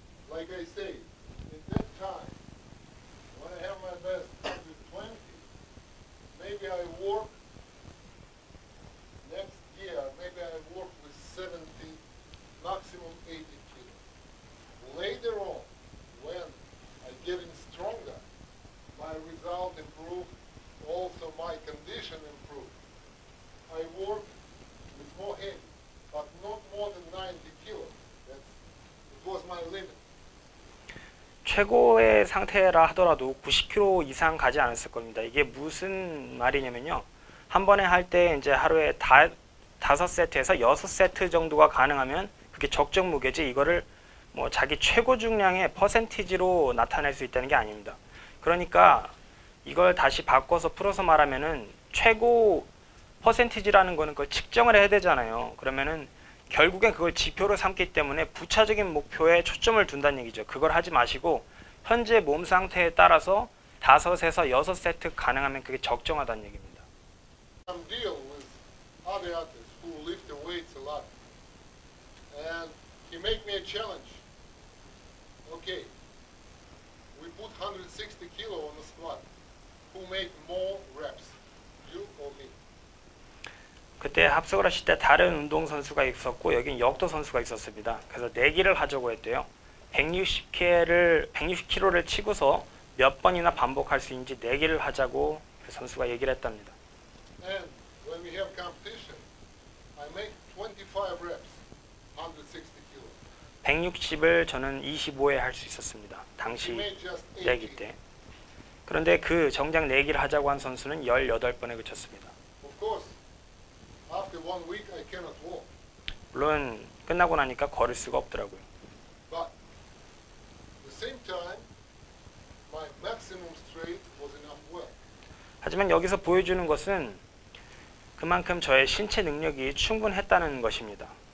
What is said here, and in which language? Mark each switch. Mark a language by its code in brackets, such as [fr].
[en] Like I say, at that time, when I have my best 120, maybe I work next year, maybe I work with 70, maximum 80 kilos. Later on, when I getting stronger, my result improved, also my condition improved. I work with more heavy, but not more than 90 kilos. It was my limit. [ko] 최고의 상태라 하더라도 90kg 이상 가지 않았을 겁니다. 이게 무슨 말이냐면요. 한 번에 할 때 이제 하루에 5세트에서 6세트 정도가 가능하면 그게 적정 무게지 이거를 뭐 자기 최고 중량의 퍼센티지로 나타낼 수 있다는 게 아닙니다. 그러니까 이걸 다시 바꿔서 풀어서 말하면은 최고 퍼센티지라는 거는 그걸 측정을 해야 되잖아요. 그러면은 결국엔 그걸 지표로 삼기 때문에 부차적인 목표에 초점을 둔다는 얘기죠. 그걸 하지 마시고 현재 몸 상태에 따라서 5에서 6세트 가능하면 그게 적정하다는 얘기입니다. [en] I'm dealing with other athletes who lift the weights a lot. And he make me a challenge. Okay, we put 160 kilo on the squat. Who make more reps, you or me? [ko] 그때 합석을 하실 때 다른 운동 선수가 있었고 여긴 역도 선수가 있었습니다. 그래서 내기를 하자고 했대요. 160kg를 치고서 몇 번이나 반복할 수 있는지 내기를 하자고 그 선수가 얘기를 했답니다. [en] And when we have competition, I make 25 reps, 160 kilo. [ko] 160을 저는 25에 할 수 있었습니다. [en] He [ko] 당시 [en] made just [ko] 내기 [en] 80. [ko] 때. 그런데 그 정작 내기를 하자고 한 선수는 18번에 그쳤습니다. [en] Of course, after 1 week I cannot walk. [ko] 물론 끝나고 나니까 걸을 수가 없더라고요. [en] But at the same time, my maximum strength was enough well. [ko] 하지만 여기서 보여주는 것은 그만큼 저의 신체 능력이 충분했다는 것입니다.